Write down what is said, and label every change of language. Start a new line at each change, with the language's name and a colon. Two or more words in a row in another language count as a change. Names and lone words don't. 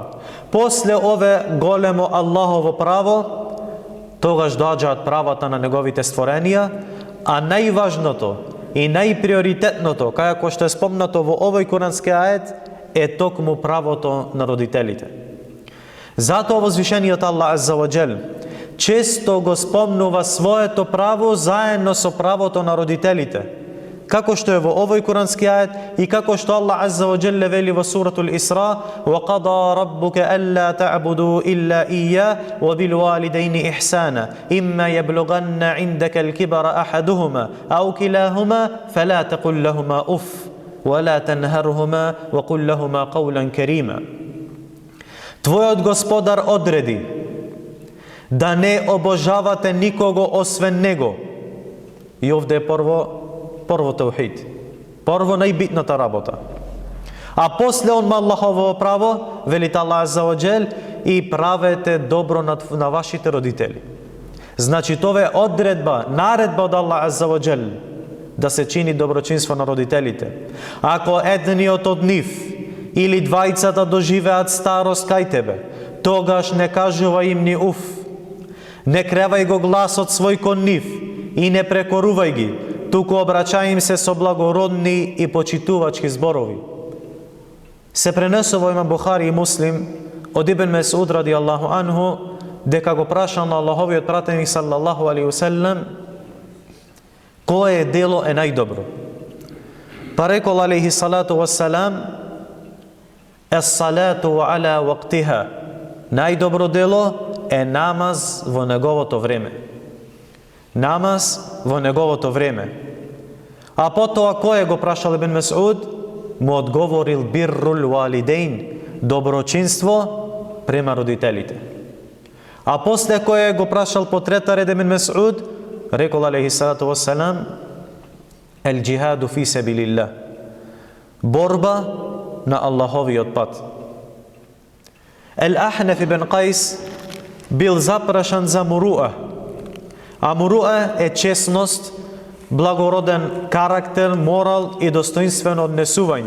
Macedonian: После ове големо Аллахово право, тогаш доаѓаат правата на неговите створенија, а најважното и најприоритетното, како што е спомнато во овој курански ает, е токму правото на родителите. Затоа возвишениот Аллах
Arabic: عز وجل
Macedonian: често го спомнува своето право заедно со правото на родителите, како што е во овој курански ает и како што Аллах
Arabic: عز وجل
Macedonian: вели во суратул Исра:
Arabic: وَقَضَى رَبُّكَ أَلَّا تَعْبُدُوا إِلَّا إِيَّاهُ وَبِالْوَالِدَيْنِ إِحْسَانًا إِمَّا يَبْلُغَنَّ عِندَكَ الْكِبَرَ أَحَدُهُمَا أَوْ كِلَاهُمَا فَلَا تَقُل لَّهُمَا أُفٍّ ولا تنهرهما وقل لهما قولا كريما.
Macedonian: Твојот Господар одреди да не обожавате никого освен Него. И овде е прво таухид. Прво најбитната работа. А после он Аллахово право, велит Аллах
Arabic: عز وجل,
Macedonian: и правете добро на вашите родители. Значи тоа е одредба, наредба од Аллах
Arabic: عز وجل
Macedonian: да се чини доброчинство на родителите. Ако едниот од нив или двајцата доживеат старост кај тебе, тогаш не кажува им ни уф. Не кревај го гласот свој кон нив и не прекорувај ги, туку обраќај им се со благородни и почитувачки зборови. Се пренесува имам Бухари и Муслим од Ибн Месуд
Arabic: رضي الله عنه,
Macedonian: дека го прашал на Аллаховиот пратеник
Arabic: صلى الله عليه وسلم
Macedonian: кое дело е најдобро. Па рекол
Arabic: عليه الصلاة والسلام: "الصلاة على وقتها."
Macedonian: Најдобро дело е намаз во неговото време. Намаз во неговото време. А потоа кој го прашал Ибн Месуд? Му одговорил:
Arabic: بر الوالدين,
Macedonian: доброчинство према родителите. А после кој го прашал по трета ред Ибн Месуд, рекол
Arabic: عليه الصلاة والسلام: الجهاد في سبيل الله,
Macedonian: борба на Аллаховиот пат. Ел Ахнеф ибн Кајс бил запрашан за муруа. А муруа е честност, благороден карактер, морал и достоинствено однесување.